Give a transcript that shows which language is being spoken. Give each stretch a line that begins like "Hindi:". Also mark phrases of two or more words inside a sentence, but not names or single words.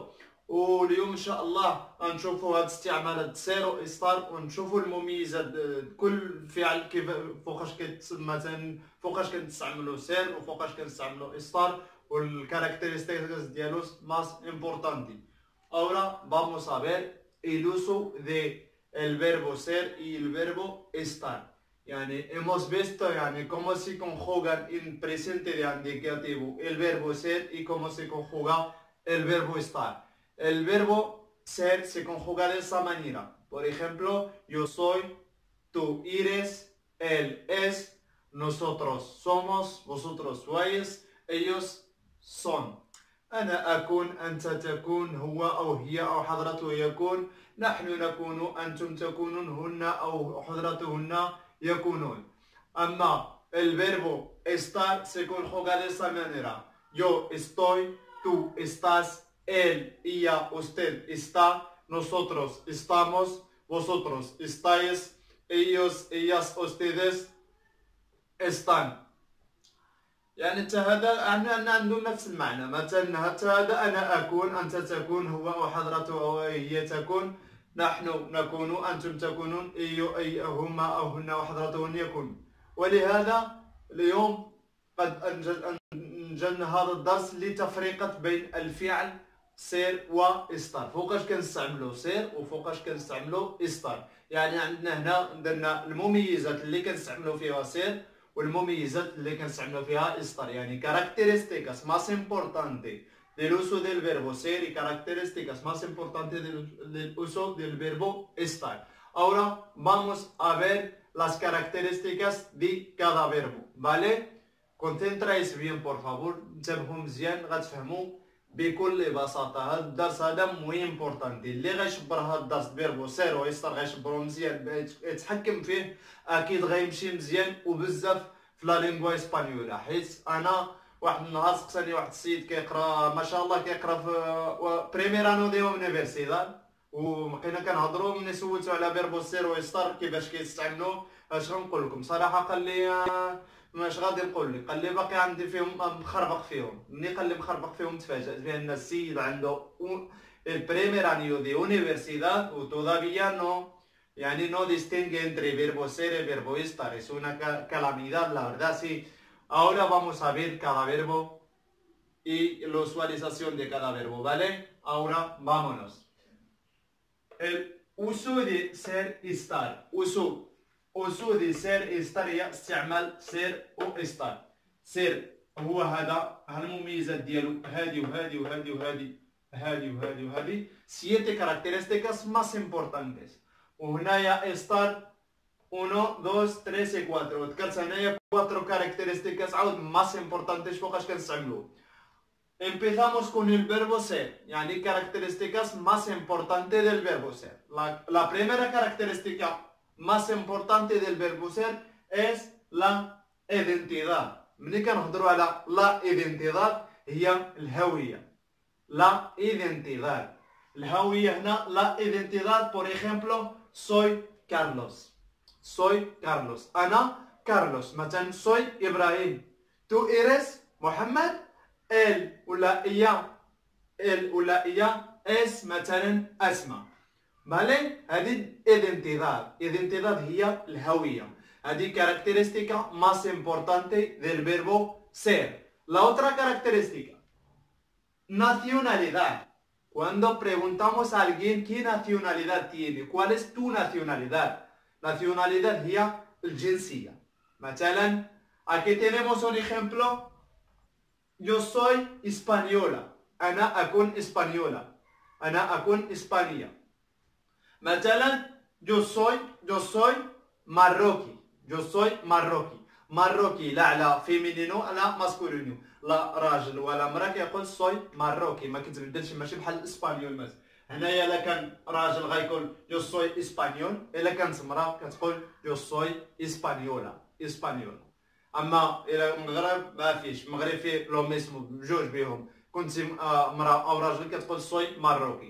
Arabic: واليوم ان شاء الله غنشوفوا هاد استعمالات
Spanish: ser y estar,
Arabic: ونشوفوا المميزات كل فعل كيف فوقاش مثلا فوقاش كنستعملوا سير وفوقاش كنستعملوا إسطار، والكارacterísticas ديالو
Spanish: más importante. Ahora vamos a ver el uso de el verbo ser y el verbo estar. يعني hemos visto يعني cómo se conjugan en presente de indicativo el verbo ser y cómo se conjuga el verbo estar. El verbo ser se conjuga de esa manera. Por ejemplo, yo soy, tú eres, él es, nosotros somos, vosotros sois, ellos son.
Arabic: أنا أكون، أنت تكون، هو أو هي أو حضرته يكون، نحن نكون، أنتم تكونون، هن أو حضرتهن يكونون.
Spanish: أما el verbo estar se conjuga de esa manera. Yo estoy, tú estás, él, ella, usted está, nosotros estamos, vosotros estáis, ellos, ellas, ustedes están.
Arabic: يعني حتى هذا عندهم نفس المعنى. مثلا حتى هذا أنا أكون، أنت تكون، هو أو حضرته أو هي تكون، نحن نكون، أنتم تكونون، أي هما أو هن وحضرتهن يكون. ولهذا اليوم قد أنجزنا هذا الدرس لتفرقة بين الفعل
Spanish: ser y estar.
Arabic: فوقاش كنستعملو سير وفوقاش كنستعملو إسطار. يعني عندنا هنا درنا المميزات اللي كنستعملو فيها سير والمميزات اللي كنستعملو فيها إسطار.
Spanish: يعني características más importantes del uso del verbo ser y características más importantes del uso del verbo estar. Ahora vamos a ver las características de cada verbo, ¿vale? Concentráis bien por favor،
Arabic: انتبهوا مزيان غتفهموا بكل بساطة. هذا الدرس هذا مهم امبورطانتي. اللي غيشبر هذا الدرس
Spanish: verbo ser y estar
Arabic: غيشبرو مزيان يتحكم فيه، اكيد غيمشي مزيان وبزاف في
Spanish: la lengua española.
Arabic: حيت انا واحد النهار سقساني واحد السيد كيقرا ما شاء الله، كيقرا في
Spanish: primer año de universidad,
Arabic: وبقينا كنهضروا ملي سولتو على
Spanish: verbo ser y estar
Arabic: كيفاش كيستعملوا. اش غنقول لكم صراحه؟ قال لي ماش غادي نقول لك، قال لي باقي عندي فيهم مخربق فيهم. ملي قال لي مخربق فيهم تفاجأت بان السيد عنده
Spanish: el primer año de universidad y todavía no يعني no distingue entre verbo ser y verbo estar. Es una calamidad, la verdad, sí. Ahora vamos a ver cada verbo y la usualización de cada verbo, ¿vale? Ahora vámonos. El uso de ser y estar. uso de ser y estar
Arabic: هي استعمال
Spanish: ser و estar.
Arabic: ser هو هذا المميزات ديالو، هادي وهادي وهادي وهادي هذه وهذه وهذه
Spanish: siete características más importantes.
Arabic: وهنايا estar 1 2 3 4 ذكرت هنايا 4 características عاود
Spanish: más importantes
Arabic: فوقاش كنستعملوه.
Spanish: Empezamos con el verbo ser, يعني características más importantes del verbo ser. La primera característica más importante del verbo ser es la identidad.
Arabic: ملي كنهضروا على
Spanish: la identidad
Arabic: هي الهوية.
Spanish: La identidad.
Arabic: الهوية هنا
Spanish: la identidad, por ejemplo, soy Carlos. Soy Carlos. أنا Carlos. مثلا soy إبراهيم. Tú eres محمد. él ولا ella es مثلا أسماء.
Arabic: ¿Vale? هذه identidad هي الهوية.
Spanish: هذه característica más importante del verbo ser. La otra característica, nacionalidad. Cuando preguntamos a alguien qué nacionalidad tiene, ¿cuál es tu nacionalidad? Nacionalidad
Arabic: هي الجنسية.
Spanish: مثلا aquí tenemos un ejemplo. Yo soy española.
Arabic: أنا أكون إسبانيولا. أنا أكون إسبانية. مثلا
Spanish: yo soy marroquí. Yo soy marroquí. marroquí
Arabic: لا على فيمينينو لا ماسكولينو. لا راجل ولا امرأة كيقول
Spanish: soy marroquí.
Arabic: ما كتبدلش ماشي بحال الإسبانيول مثلا. هنايا إلا كان راجل غيقول
Spanish: yo soy español.
Arabic: إلا كانت امرأة كتقول
Spanish: yo soy española.
Arabic: اما الى المغرب ما فيش. المغرب فيه
Spanish: lo mismo
Arabic: بجوج بيهم. كنت امراه او راجل كتقول
Spanish: soy marroquí.